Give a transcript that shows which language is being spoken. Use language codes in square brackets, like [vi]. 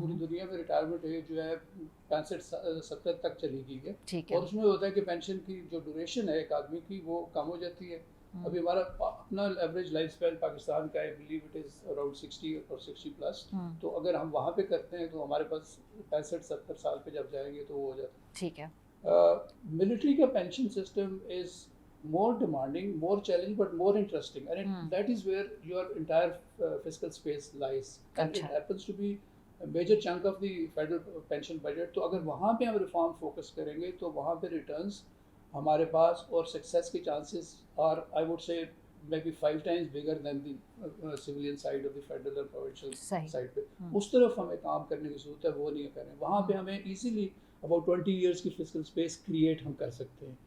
[ur] پوری دنیا میں ریٹائرمنٹ ایج جو ہے 65-70 تک چلی گئی ہے، اور اس میں ہوتا ہے کہ پینشن کی جو ڈوریشن ہے ایک آدمی کی وہ کم ہو جاتی ہے. ابھی ہمارا اپنا ایوریج لائف اسپین پاکستان کا ہے، [en] believe it is around [ur] 60 اور 60+. تو اگر ہم وہاں پہ کرتے ہیں تو ہمارے پاس 65-70 سال پہ جب جائیں گے تو وہ ہو جاتا ہے. ٹھیک ہے. ملٹری کا pension system [en] Is more demanding, more challenging, but more interesting, and that is where your entire fiscal space lies. And it happens to be a major chunk of the federal pension budget. [ur] تو اگر وہاں پہ ہم reform focus کریں گے تو وہاں پہ ریٹرنس ہمارے پاس اور سکسیس کے chances [en] are, I would say, maybe 5 times bigger than the civilian side of the federal and provincial side [ur] پہ. اس طرف ہمیں کام کرنے کی ضرورت ہے، وہ نہیں کریں. وہاں پہ ہمیں ایزیلی [en] about 20 years [ur] کی فسکل اسپیس کریٹ ہم کر سکتے ہیں.